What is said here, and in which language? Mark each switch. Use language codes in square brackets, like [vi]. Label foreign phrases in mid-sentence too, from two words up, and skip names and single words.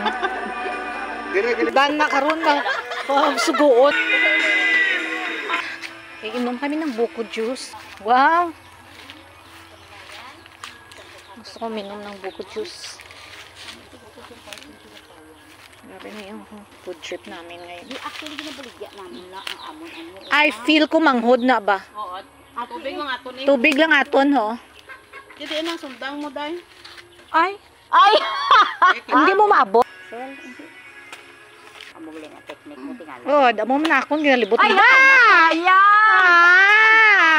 [hil] Dan na karon na. Sugoon. [tl] Iinom kami ng buko juice. Wow! Gusto ko minom ng buko juice. Grabe na yung [en] food trip [tl] namin ngayon. Actually, [hil] ginabaligya namin lang ang amon-amon. I feel ko manghod na ba? Oo. Tubig mga ato ni. Tubig lang aton, ho. [tl] Dito na sundang mo dai. Ay! Ay! Hindi mo maabot. [hil] Amo galing ang technique mo tingali. Oh, damo man akong ginalibot Ay, mo. ayan!